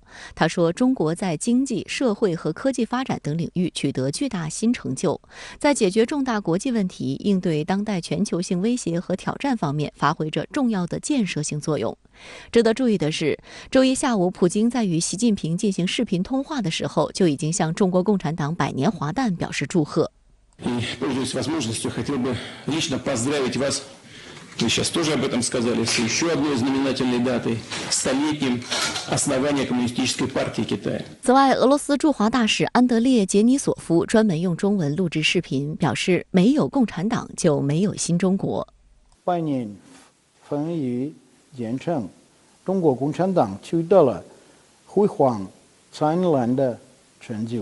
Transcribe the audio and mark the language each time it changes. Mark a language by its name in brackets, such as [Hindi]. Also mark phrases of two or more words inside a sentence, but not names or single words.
[Chinese] 他说，中国在经济、社会和科技发展等领域取得巨大新成就，在解决重大国际问题、应对当代全球性威胁和挑战方面发挥着重要的建设性作用。值得注意的是，周一下午，普京在与习近平进行视频通话的时候，就已经向中国共产党100年华诞表示祝贺。 [Russian] И, пользуясь возможностью, хотел бы лично поздравить вас, вы сейчас тоже об этом сказали, с еще одной знаменательной датой, столетием основания Коммунистической партии Китая. [Chinese] 此外，俄罗斯驻华大使安德烈·杰尼索夫专门用中文录制视频，表示没有共产党就没有新中国。 100年风雨兼程，中国共产党取得了辉煌灿烂的成就。